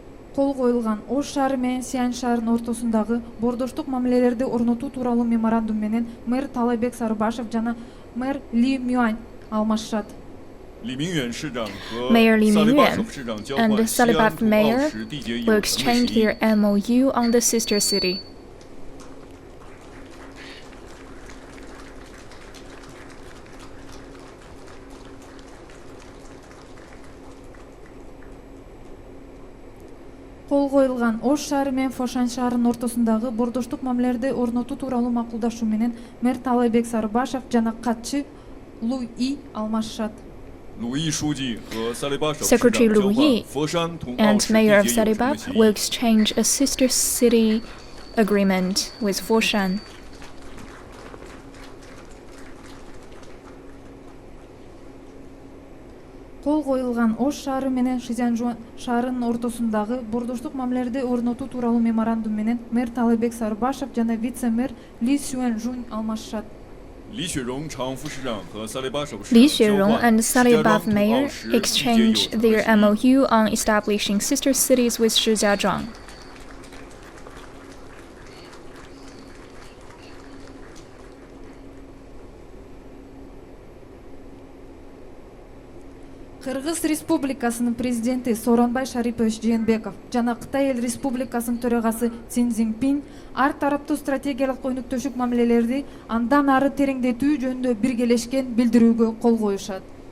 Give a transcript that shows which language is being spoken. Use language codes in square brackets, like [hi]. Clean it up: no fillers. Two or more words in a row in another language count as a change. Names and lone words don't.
[ky] кол коюлган Ош шаары менен Сиань шаарынын ортосундагы бордоштук мамилелерди орнотуу тууралуу меморандум менен мэр Талайбек Сарыбашев жана мэр Ли Мюань алмашышат. [en] Mayor Li Mingyuan and Salibaf Mayor will exchange their MOU on the sister city. [ky] Кол коюлган Ош шаары менен Фошань шаарынын ортосундагы бордоштук мамилелерди орнотуу тууралуу макулдашуу менен мэр Талайбек Сарыбашев жана катчы Лу И алмашышат. [en] Secretary Lu Yi and Mayor of Salibaf will exchange a sister city agreement with Foshan. [ky] Кол коюлган Ош шаары менен Шизянжуан шаарынын ортосундагы бордоштук мамилелерди орнотуу тууралуу меморандум менен мэр Талайбек Сарыбашев жана вице-мэр Ли Сюэнжунь алмашышат. [en] Li Xuerong and Salibaf Mayor exchanged their MOU on establishing sister cities with Shijiazhuang. [ky] Кыргыз Республикасынын президенти Сооронбай Жeenбеков жана Кытай Эл Республикасынын төрагасы Си Цзиньпин ар тараптуу стратегиялык өнөктөшүк мамилелерди андан ары тереңдетүү жөнүндө биргелешкен билдирүүгө кол коюшат.